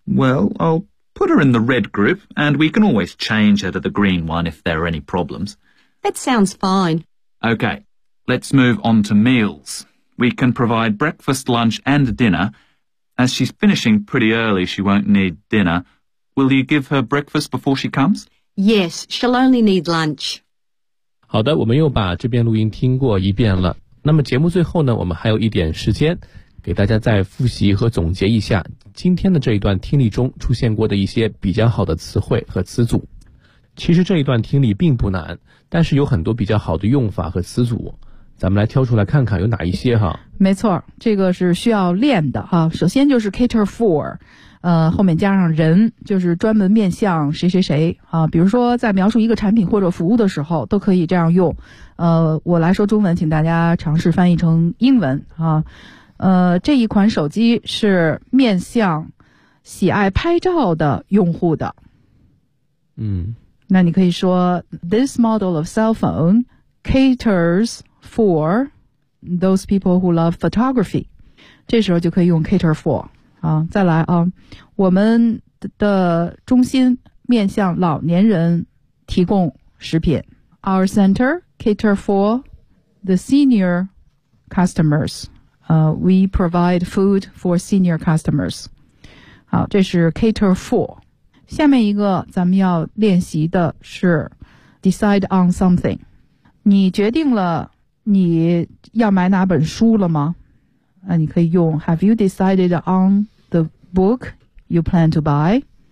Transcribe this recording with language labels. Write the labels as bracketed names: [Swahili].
[English] Well, I'll put her in the red group, and we can always change her to the green one if there are any problems. That sounds fine. Okay. Let's move on to meals. We can provide breakfast, lunch and dinner. As she's finishing pretty early, she won't need dinner. Will you give her breakfast before she comes? Yes, she'll only need lunch. [Chinese] 好的，我们又把这边录音听过一遍了。那么节目最后呢，我们还有一点时间，给大家再复习和总结一下今天的这一段听力中出现过的一些比较好的词汇和词组。其实这一段听力并不难，但是有很多比较好的用法和词组，咱们来挑出来看看有哪一些哈。没错，这个是需要练的哈。首先就是 cater for， 后面加上人，就是专门面向谁谁谁啊。比如说在描述一个产品或者服务的时候，都可以这样用。我来说中文，请大家尝试翻译成英文啊。这一款手机是面向喜爱拍照的用户的。嗯。那你可以说 [English] This model of cell phone caters for those people who love photography. [Chinese] 这时候就可以用 cater for. 啊，再来啊，我们的中心面向老年人提供食品。 [English] Our center cater for the senior customers. We provide food for senior customers. [Chinese] 好，这是 [English] cater for. [Chinese] 下面一个咱们要练习的是 decide on something。你决定了你要买哪本书了吗？那你可以用 [English] Have you decided on the book you plan to buy？